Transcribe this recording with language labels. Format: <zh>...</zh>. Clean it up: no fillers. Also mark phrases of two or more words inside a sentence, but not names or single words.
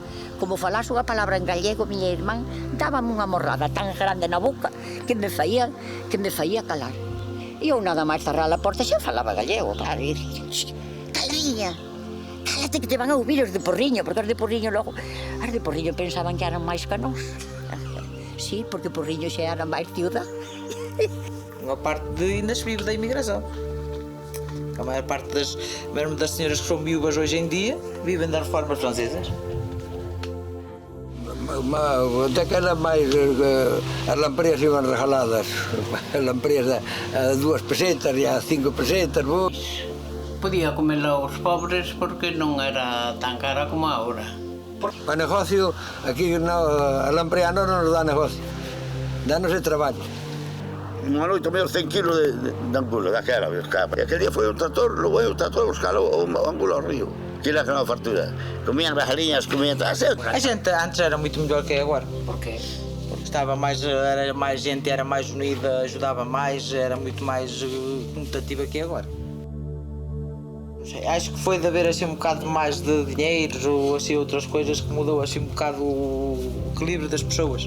<gl>Como falase unha palabra en gallego, miña irmán dábame unha morrada tan grande na boca que me faía calar. E eu nada máis cerrar a porta xa falaba gallego, claro. E dicía, caliña, cálate que te van a ouvir os de Porriño, porque os de Porriño logo, as de Porriño pensaban que eran máis que nós. Sí, porque Porriño xa era máis ciudad.</gl> <pt>Uma parte ainda se vive da imigração. A maior parte mesmo das senhoras que são viúvas hoje em dia vivem das reformas francesas. Até que era mais as lampreas iam regaladas, as lampreas a 2 pesetas e a 5 pesetas.</pt> <gl>Podía comela os pobres porque non era tan cara como agora. Para negocio, aquí a lamprea non nos dá negocio, danos de traballo. Unha noite menos 100 kilos de angulo, daquela, e aquel día foi un tractor, logo o tractor a buscar o angulo ao río. Aquilo que non fartura. Comían rajalinhas, comían...</gl> <pt>A gente antes era muito melhor que agora. Porquê? Porque estava mais, era mais gente, era mais unida, ajudava mais, era muito mais conotativa que agora. Acho que foi de haver assim um bocado mais de dinheiros ou assim outras coisas que mudou assim um bocado o equilíbrio das pessoas.</pt>